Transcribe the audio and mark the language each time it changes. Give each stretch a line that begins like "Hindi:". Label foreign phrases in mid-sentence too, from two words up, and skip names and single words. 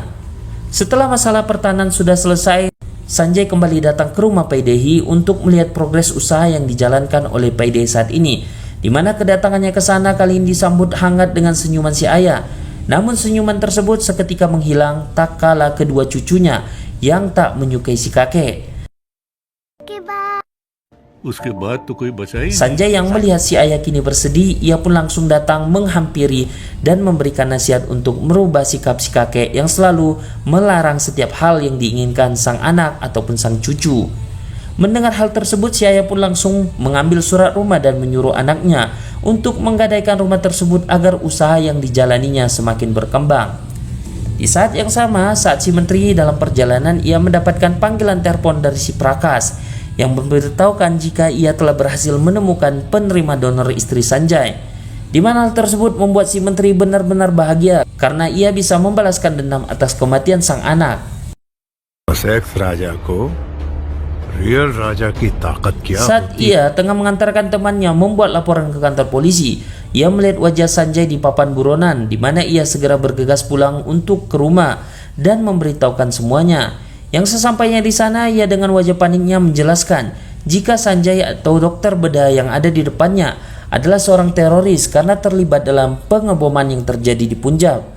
Indonesian: Setelah masalah pertanahan sudah selesai, Sanjay kembali datang ke rumah Paidehi untuk melihat progres usaha yang dijalankan oleh Paidehi saat ini, di mana kedatangannya ke sana kali ini disambut hangat dengan senyuman si ayah. Namun senyuman tersebut seketika menghilang tak kala kedua cucunya yang tak menyukai si kakek.
Hindi: उसके बाद तो कोई बचा ही नहीं।
Indonesian: Sanjay yang melihat si ayah kini bersedih, ia pun langsung datang menghampiri dan memberikan nasihat untuk merubah sikap si kakek yang selalu melarang setiap hal yang diinginkan sang anak ataupun sang cucu. Mendengar hal tersebut, si ayah pun langsung mengambil surat rumah dan menyuruh anaknya untuk menggadaikan rumah tersebut agar usaha yang dijalaninya semakin berkembang. Di saat yang sama, saat si menteri dalam perjalanan, ia mendapatkan panggilan telepon dari si Prakas yang memberitahukan jika ia telah berhasil menemukan penerima donor istri Sanjay. Di mana hal tersebut membuat si menteri benar-benar bahagia karena ia bisa membalaskan dendam atas kematian sang anak.
Hindi: सेक्स राजा को रियल राजा की ताकत क्या
Indonesian: Saat ia tengah mengantarkan temannya membuat laporan ke kantor polisi, ia melihat wajah Sanjay di papan buronan, di mana ia segera bergegas pulang untuk ke rumah dan memberitahukan semuanya. Yang sesampainya di sana, ia dengan wajah paniknya menjelaskan jika Sanjay atau dokter bedah yang ada di depannya adalah seorang teroris karena terlibat dalam pengeboman yang terjadi di Punjab.